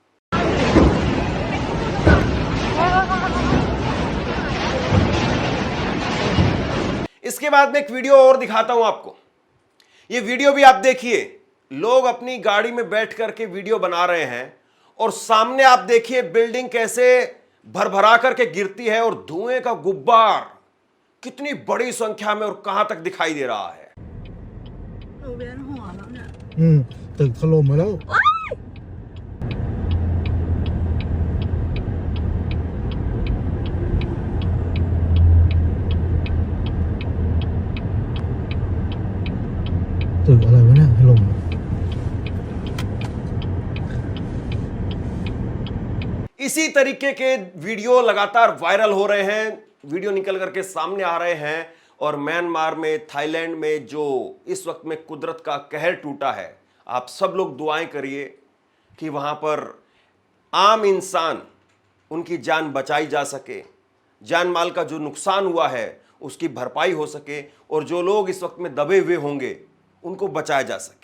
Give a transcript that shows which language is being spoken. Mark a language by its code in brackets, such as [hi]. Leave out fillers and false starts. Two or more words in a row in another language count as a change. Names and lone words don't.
[hi] इसके बाद में एक वीडियो और दिखाता हूं आपको। ये वीडियो भी आप देखिए, लोग अपनी गाड़ी में बैठ करके वीडियो बना रहे हैं और सामने आप देखिए बिल्डिंग कैसे भरभरा करके गिरती है और धुएं का गुब्बार कितनी बड़ी संख्या में और कहां तक दिखाई दे रहा है। [th] เวียนหัวแล้วเนี่ย ตึกถล่มมาแล้ว ตึกอะไรวะเนี่ยถล่ม [hi] इसी तरीके के वीडियो लगातार वायरल हो रहे हैं, वीडियो निकल करके सामने आ रहे हैं। और म्यांमार में, थाईलैंड में जो इस वक्त में कुदरत का कहर टूटा है, आप सब लोग दुआएं करिए कि वहां पर आम इंसान, उनकी जान बचाई जा सके, जान माल का जो नुकसान हुआ है उसकी भरपाई हो सके और जो लोग इस वक्त में दबे हुए होंगे उनको बचाया जा सके।